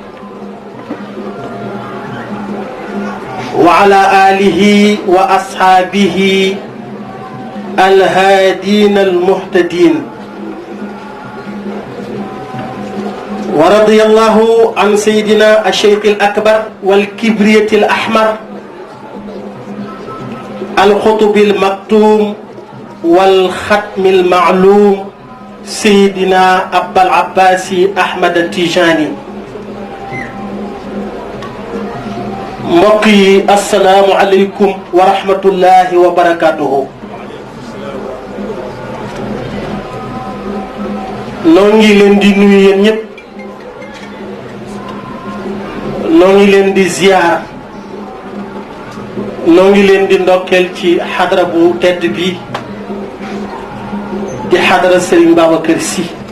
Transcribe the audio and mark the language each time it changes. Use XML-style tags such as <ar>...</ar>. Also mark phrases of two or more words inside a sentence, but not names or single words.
<ar>وعلى آله وأصحابه الهادين المهتدين ورضي الله عن سيدنا الشيخ الأكبر والكبرية الأحمر الخطب المكتوم والختم المعلوم سيدنا أبا العباس أحمد التيجاني</ar> <wo>mbokk yi</wo> <ar>السلام عليكم ورحمة الله وبركاته.</ar> <wo>noo ngi leen di nuyu yéen ñëpp, noo ngi leen di ziyaar, noo ngi leen di ndokkeel ci xadara bu tedd bi di xadara Serigne Babacar Sy.</wo>